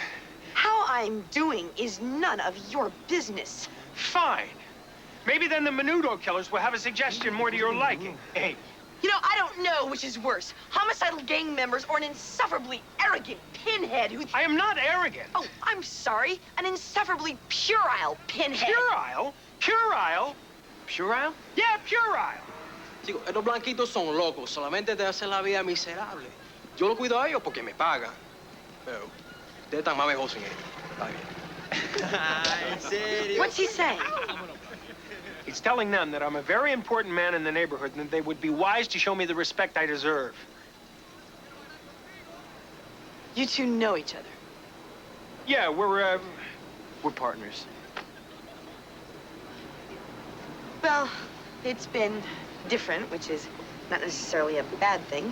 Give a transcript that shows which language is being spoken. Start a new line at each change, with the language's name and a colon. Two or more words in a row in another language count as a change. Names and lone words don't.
English: How I'm doing is none of your business. Fine. Maybe then the Menudo killers will have a suggestion more to your liking. Hey. You know, I don't know which is worse, homicidal gang members or an insufferably arrogant pinhead who... I am not arrogant. Oh, I'm sorry. An insufferably puerile pinhead. Puerile? Puerile? Puerile? Yeah, puerile.
Spanish: Chico, estos blanquitos son locos. Solamente te hacen la vida miserable. Yo lo cuido a ellos porque me pagan. Pero ustedes están más mejor sin ellos. Está bien. ¿En serio?
English: What's he saying? He's telling them that I'm a very important man in the neighborhood and that they would be wise to show me the respect I deserve. You two know each other. Yeah, we're partners. Well, it's been different, which is not necessarily a bad thing.